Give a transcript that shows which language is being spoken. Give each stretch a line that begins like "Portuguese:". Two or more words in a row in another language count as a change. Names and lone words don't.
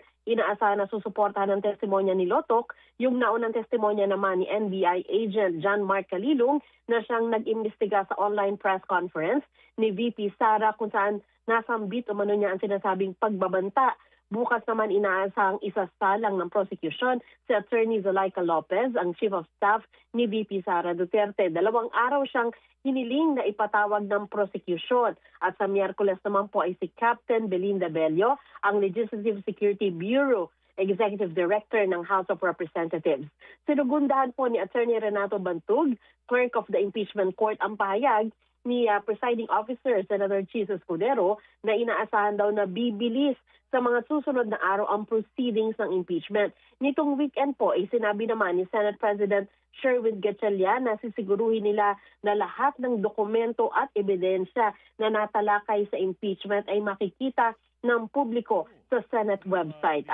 Filipino: Inaasahan na susuportahan ng testimonya ni Lotok, yung naunang testimonya naman ni NBI agent John Mark Calilong na siyang nag-imbestiga sa
English: online press conference
Filipino: ni VP Sara kung saan nasambit umano niya ang sinasabing pagbabanta. Bukas naman inaasahang isasalang ng prosecution si Attorney Zulaika Lopez, ang Chief of Staff ni VP Sara Duterte. 2 araw siyang hiniling na ipatawag ng prosecution. At sa Miyerkules naman po ay si Captain Belinda Bello, ang Legislative Security Bureau Executive Director ng House of Representatives. Sinugundahan po ni Attorney Renato Bantug, Clerk of the Impeachment Court, ang pahayag ni Presiding Officer Senator Chis Escudero na inaasahan daw na bibilis sa mga susunod na araw ang proceedings ng impeachment. Nitong weekend po ay sinabi naman ni Senate President Sherwin Gatchalian na sisiguruhin nila na lahat ng dokumento at ebidensya na natalakay sa impeachment ay makikita ng publiko sa
English: Senate website.